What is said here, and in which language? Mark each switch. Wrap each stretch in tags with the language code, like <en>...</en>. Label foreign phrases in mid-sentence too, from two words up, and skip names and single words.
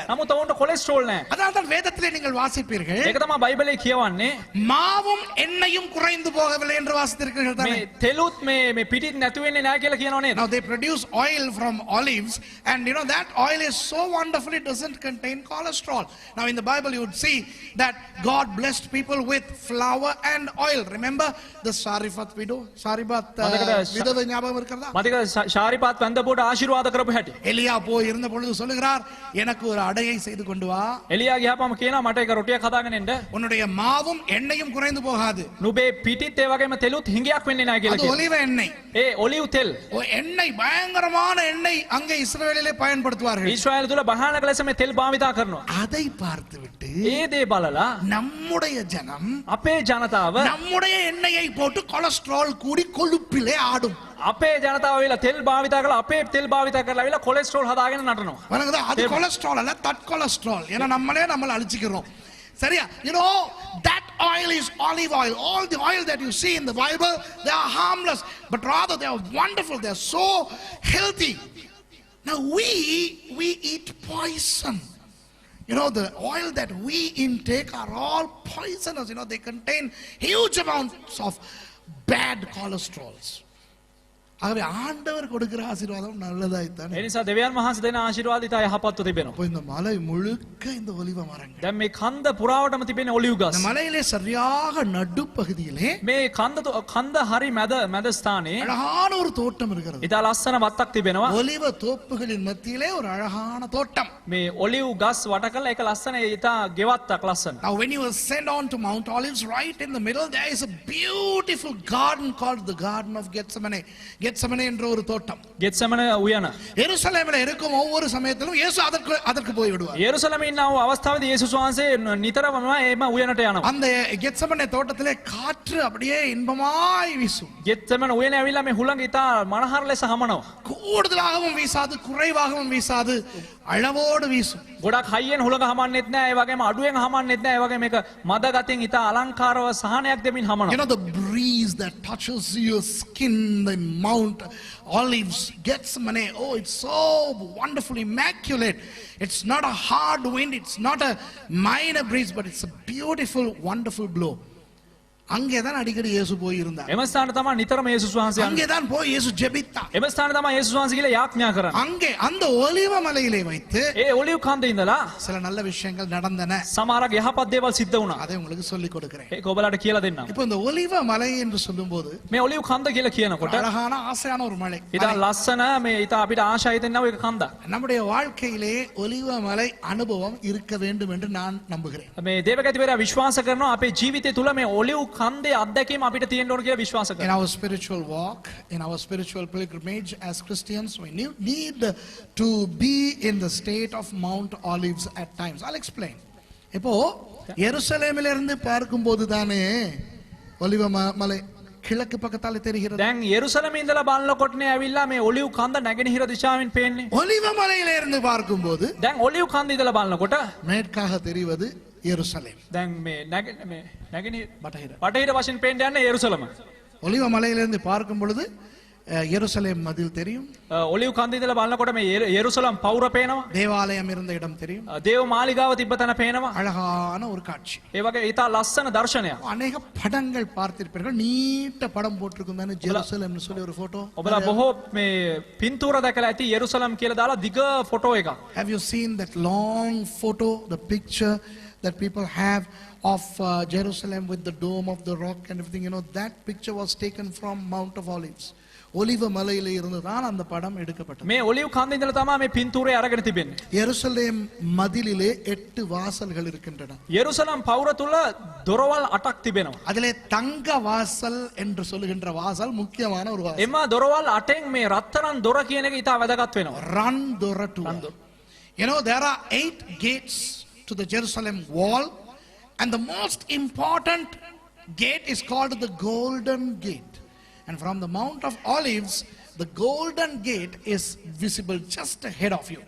<si>නමුත් ඔවුන්ට කොලෙස්ටරෝල් නැහැ.</si> <ta>அதனால தான் வேதத்திலே நீங்கள் வாசிப்பீர்கள்,</ta> <si>ඒක තමයි බයිබලයේ කියවන්නේ.</si> <ta>மாவும் எண்ணெயும் குறைந்து போகவில்லை என்று வாசித்திருக்கிறீர்கள் தானே?</ta> <si>මේ තෙලුත් මේ පිටින් නැතු වෙන්නේ නැහැ කියලා කියනෝ නේද?</si> <en>Now they produce oil from olives, and you know that oil is so wonderful, it doesn't contain cholesterol. Now in the Bible you would see that God blessed people with flour and oil. Remember the Sarifat widow?</en> <ta>விதவை ஞாபகம் இருக்கிறதா?</ta> <si>මතකද ශාරිපාත් වැඳපුවට ආශිර්වාද කරපු හැටි?</si> <ta>எலியா போய் இருந்த பொழுது சொல்லுகிறார், எனக்கு ஒரு அடையை செய்து கொண்டு வா.</ta> <si>එලියා ගියාපම කියනවා මට එක රොටියක් හදාගෙන එන්න.</si> <ta>உன்னுடைய மாவும் எண்ணெயும் குறைந்து போகாது.</ta> <si>නුඹේ පිටිත් ඒ වගේම තෙලුත් හිඟයක් වෙන්නේ නැහැ කියලා</si> <ta>அது</ta> <si>කියනවා.</si> <ta>ஒலிவ எண்ணெய்.</ta> <si>ඒ ඔලිව් තෙල්.</si> <ta>எண்ணெய் பயங்கரமான எண்ணெய் அங்கே இஸ்ரவேலிலே பயன்படுத்துவார்கள்.</ta> <si>ඊශ්‍රායල් තුල භයානක ලෙස මේ තෙල් භාවිතා කරනවා.</si> <ta>அதை பார்த்துவிட்டு</ta> <si>ඒ දේ බලලා</si> <ta>நம்முடைய ஜனம்</ta> <si>අපේ ජනතාව</si> <ta>நம்முடைய எண்ணெயை போட்டு கொலஸ்ட்ரால் கூடி கொழுப்பிலே ஆடும்.</ta> <si>අපේ ජනතාව වෙලා තෙල් භාවිතා කරලා අපේ තෙල් භාවිතා කරලා වෙලා කොලෙස්ටරෝල් හදාගෙන නටනවා.</si> <ta>வணங்குதா? அது கொலஸ்ட்ரால் அல்ல,</ta> <en>that cholesterol.</en> <ta>ஏன்னா நம்மளே நம்மள அழிச்சிக்கிறோம். சரியா?</ta> <en>You know that oil is olive oil. All the oil that you see in the Bible, they are harmless, but rather they are wonderful. They are so healthy. Now we eat poison. You know, the oil that we intake are all poisonous. You know, they contain huge amounts of bad cholesterols.</en> <ta>ஆகவே ஆண்டவர் கொடுக்கிற ஆசீர்வாதம் நல்லதாய்த்தான்.</ta> <si>ඒ නිසා දෙවියන් වහන්සේ දෙන ආශිර්වාදිත යහපත්ව තිබෙනවා.</si> <ta>அப்போ இந்த மலை முழுக்க இந்த ஒலிவ மரங்கள்.</ta> <si>දැන් මේ කන්ද පුරාවටම තිබෙන ඔලිව් ගස්.</si> <ta>இந்த மலையிலே சரியாக நடுப்பகுதியிலே</ta> <si>මේ කන්ද හරි මැද ස්ථානයේ</si> <ta>அழகான ஒரு தோட்டம் இருக்கிறது.</ta> <si>ඉතා ලස්සන වත්තක් තිබෙනවා.</si> <ta>ஒலிவ தோப்புகளின் மத்தியிலே ஒரு அழகான தோட்டம்.</ta> <si>මේ ඔලිව් ගස් වට කරලා ඒක ලස්සන ඉතා ගෙවත්තක් ලස්සන.</si> <en>Now when you ascend on to Mount Olives, right in the middle there is a beautiful garden called the Garden of Gethsemane.</en> <ta>கெத்செமனே என்ற ஒரு தோட்டம்.</ta> <si>ගෙත්සමන උයන.</si> <ta>எருசலேமில் இருக்கும் ஒவ்வொரு சமயத்திலும் இயேசு அதற்கு போய் விடுவார்.</ta> <si>යෙරුසලමේ ඉන්න අවස්ථාවේදී යේසුස් වහන්සේ නිතරම එම උයනට යනවා.</si> <ta>அந்த கெத்செமனே தோட்டத்திலே காற்று அப்படியே இன்பமாய் வீசும்.</ta> <si>ගෙත්සමන උයන ඇවිල්ලා මේ හුළඟ ඉතා මනහර ලෙස හමනවා.</si> <ta>கூடுதலாகவும் வீசாது, குறைவாகவும் வீசாது, அளவோடு வீசும்.</ta> <si>ගොඩක් හයියෙන් හුළඟ හමන්නෙත් නෑ, ඒ වගේම අඩුවෙන් හමන්නෙත් නෑ, ඒ වගේම මේක මද ගතියෙන් ඉතා අලංකාරව සහනයක් දෙමින්</si> <en>You</en> <si>හමනවා.</si> <en>know, the breeze that touches your skin, the Mount Olives, Gethsemane, oh, it's so wonderful, immaculate. It's not a hard wind, it's not a minor breeze, but it's a beautiful, wonderful blow.</en> <ta>அங்கேதான் அடிக்கடி இயேசு போய் இருந்தார்.</ta> <si>එම ස්ථාන තමයි නිතරම යේසුස් වහන්සේ යන්නේ.</si> <ta>அங்கேதான் போய் இயேசு ஜெபித்தார்.</ta> <si>එම ස්ථාන තමයි යේසුස් වහන්සේ ගිහලා යාඥා කරන්නේ.</si> <ta>அங்கே அந்த ஒலிவ மலையிலே வைத்து</ta> <si>ඒ ඔලිව් කන්දේ ඉඳලා</si> <ta>சில நல்ல விஷயங்கள் நடந்தன.</ta> <si>සමහරක් යහපත් දේවල් සිද්ධ වුණා.</si> <ta>அதை உங்களுக்கு சொல்லிக் கொடுக்கிறேன்.</ta> <si>ඒක ඔබලාට කියලා දෙන්නම්.</si> <ta>இப்போ இந்த ஒலிவ மலை என்று சொல்லும்போது</ta> <si>මේ ඔලිව් කන්ද කියලා කියනකොට</si> <ta>அழகான ஆசையான ஒரு மலை.</ta> <si>ඉතින් ලස්සන මේ ඉතා අපිට ආශායි දෙන්නව ඒක කන්දක්.</si> <ta>நம்முடைய வாழ்க்கையிலே ஒலிவ மலை அனுபவம் இருக்க வேண்டும் என்று நான் நம்புகிறேன்.</ta> <si>මේ දේවගතිවරයා විශ්වාස කරනවා අපේ ජීවිතය තුල මේ ඔලිව් කන්දේ අත්දැකීම අපිට තියෙන්න ඕන කියලා විශ්වාස</si> <en>In</en> <si>කරනවා.</si> <en>our spiritual walk, in our spiritual pilgrimage as Christians, we need to be in the state of Mount Olives at times. I'll explain.</en> <ta>இப்போ எருசலேமில் இருந்து பார்க்கும்போது தானே ஒலிவ மலை கிழக்கு பக்கத்தால தெரிகிறது.</ta> <si>දැන් යෙරුසලමේ ඉඳලා බලනකොටනේ ඇවිල්ලා මේ ඔලිව් කන්ද නැගෙනහිර දිශාවෙන් පේන්නේ.</si> <ta>ஒலிவ மலையில இருந்து பார்க்கும்போது</ta> <si>දැන් ඔලිව් කන්ද ඉඳලා බලනකොට</si> <ta>மேற்காக தெரிவது எருசலேம்.</ta> <si>දැන් මේ නැගෙනහිර බටහිර. බටහිර වශයෙන් පේන්න යන්නේ යෙරුසලම.</si> <ta>ஒலிவ மலையிலிருந்து பார்க்கும் பொழுது எருசலேம் மதில் தெரியும்.</ta> <si>ඔලිව් කන්ද ඉඳලා බලනකොට මේ යෙරුසලම් පවුර පේනවා.</si> <ta>தேவாலயம் இருந்த இடம் தெரியும்.</ta> <si>දේව මාලිගාව තිබ්බ තැන පේනවා.</si> <ta>அழகான ஒரு காட்சி.</ta> <si>ඒ වගේ ඊට ලස්සන දර්ශනයක්.</si> <ta>அநேக படங்கள் பார்த்திருப்பீர்கள். நீட்ட படம் போட்டிருக்கும் தானே ஜெருசலேம்னு சொல்லி ஒரு போட்டோ.</ta> <si>ඔබලා බොහෝ මේ පින්තූර දැකලා ඇති යෙරුසලම් කියලා දාලා දිග ෆොටෝ එකක්.</si> <en>Have you seen that long photo, the picture that people have of Jerusalem with the dome of the rock and everything? You know, that picture was taken from Mount of Olives.</en> <ta>ஒலிவ மலையிலே இருந்து தான் அந்த படம் எடுக்கப்பட்டது.</ta> <si>මේ ඔලිව් කන්ද ඉඳලා තමයි මේ පින්තූරය අරගෙන තිබෙන්නේ.</si> <ta>எருசலேம் மதிலிலே 8 வாசல்கள் இருக்கின்றன.</ta> <si>යෙරුසලම් පවුර තුල දොරවල් 8ක් තිබෙනවා.</si> <ta>அதிலே தங்க வாசல் என்று சொல்லுகின்ற வாசல் முக்கியமான ஒரு வாசல்.</ta> <si>එම දොරවල් 8න් මේ රත්තරන් දොර කියන එක ඉතා වැදගත් වෙනවා. රන් දොරටු.</si> <en>You know, there are 8 gates to the Jerusalem wall, and the most important gate is called the Golden Gate. And from the Mount of Olives, the Golden Gate is visible just ahead of you.</en>